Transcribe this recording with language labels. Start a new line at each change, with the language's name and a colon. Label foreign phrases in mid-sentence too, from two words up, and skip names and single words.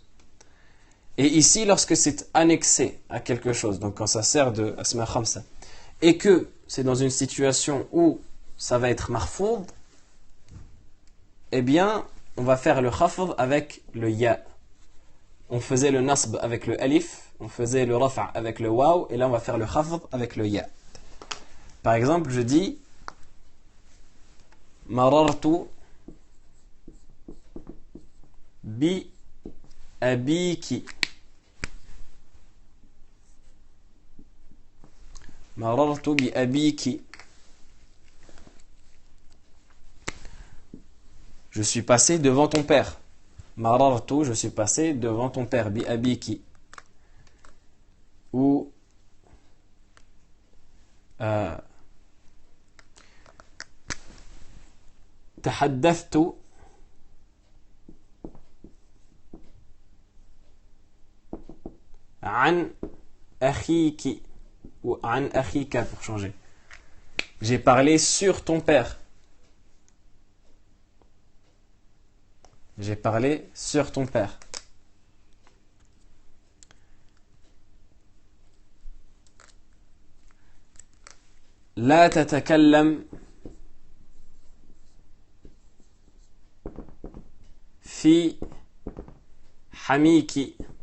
French: Et ici, lorsque c'est annexé à quelque chose, donc quand ça sert de
Arabic: أسماء خمسة,
French: et que c'est dans une situation où ça va être marfoud, eh bien, on va faire le khafd avec le ya. On faisait le nasb avec le alif, on faisait le rafa' avec le waw, et là on va faire le khafd avec le ya. Par exemple, je dis
Arabic: مررت بأبيك. مررت بأبيك.
French: Je suis passé devant ton père. Marartu, je suis passé devant ton père.
Arabic: بأبيك. Ou تحدثت عن أخيك.
French: Ou
Arabic: عن أخيك
French: pour changer. J'ai parlé sur ton père. J'ai parlé sur ton père.
Arabic: لا تتكلم في حميك.